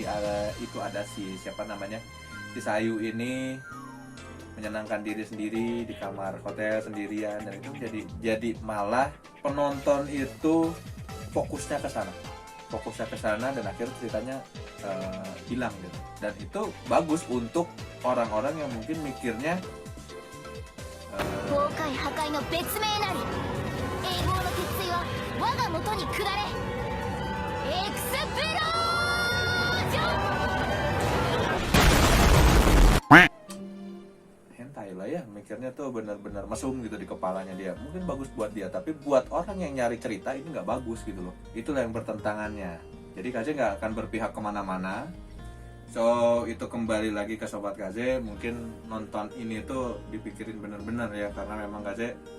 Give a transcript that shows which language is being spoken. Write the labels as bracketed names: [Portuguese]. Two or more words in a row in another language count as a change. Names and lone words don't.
[Indonesian] Itu ada siapa namanya, si Sayu ini menyenangkan diri sendiri di kamar hotel sendirian, dan itu jadi malah penonton itu fokusnya ke sana dan akhirnya ceritanya hilang gitu. Dan itu bagus untuk orang-orang yang mungkin mikirnya [Japanese] 崩壊破壊の別名なり永劫の鉄槌は我が元に下れエクスプロージョン [Indonesian] hentai lah ya, mikirnya tuh benar-benar mesum gitu di kepalanya dia. Mungkin bagus buat dia, tapi buat orang yang nyari cerita ini nggak bagus gitu loh. Itulah yang bertentangannya. Jadi Kaze nggak akan berpihak kemana-mana. So itu kembali lagi ke Sobat Kaze, mungkin nonton ini tuh dipikirin bener-bener ya, karena memang Kaze